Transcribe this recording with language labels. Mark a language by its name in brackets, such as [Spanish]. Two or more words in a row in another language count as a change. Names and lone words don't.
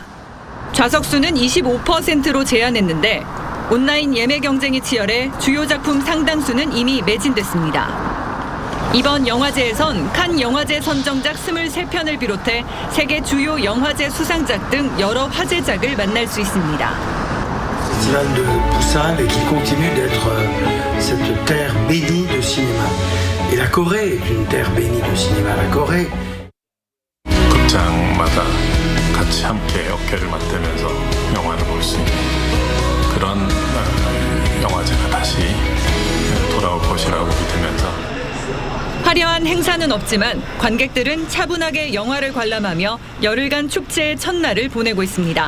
[Korean] 좌석수는 25%로 제한했는데 온라인 예매 경쟁이 치열해 주요 작품 상당수는 이미 매진됐습니다. 이번 영화제에선 칸 영화제 선정작 23편을 비롯해 세계 주요 영화제 수상작 등 여러 화제작을 만날 수 있습니다. [French] Festival de Busan et qui continue d'être cette terre bénie de cinéma. Et la Corée est une terre bénie de cinéma. La Corée. [Korean] 극장마다 같이 함께 어깨를 맞대면서 영화를 볼 수 있는 그런 영화제가 다시 돌아올 것이라고 믿으면서 화려한 행사는 없지만 관객들은 차분하게 영화를 관람하며 열흘간 축제의 첫날을 보내고 있습니다.